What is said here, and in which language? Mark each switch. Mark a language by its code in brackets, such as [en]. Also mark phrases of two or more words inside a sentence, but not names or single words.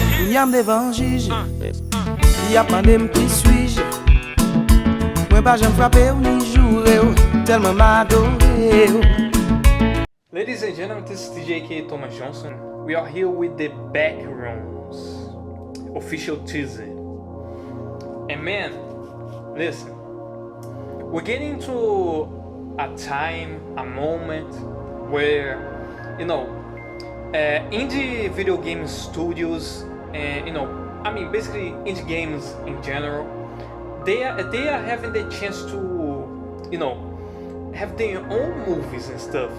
[ht] Y'a m'devan juge, y'a mandé m'ki suis-je. Mwen pa jem frappe ou ni joure ou, telman m'adore ou. [en] Ladies and gentlemen, this is DJ Thomas Johnson. We are here with the Backrooms official teaser. And man, listen, we're getting to a time, a moment where, you know, indie video game studios and, you know, I mean basically indie games in general, they are having the chance to, you know, have their own movies and stuff.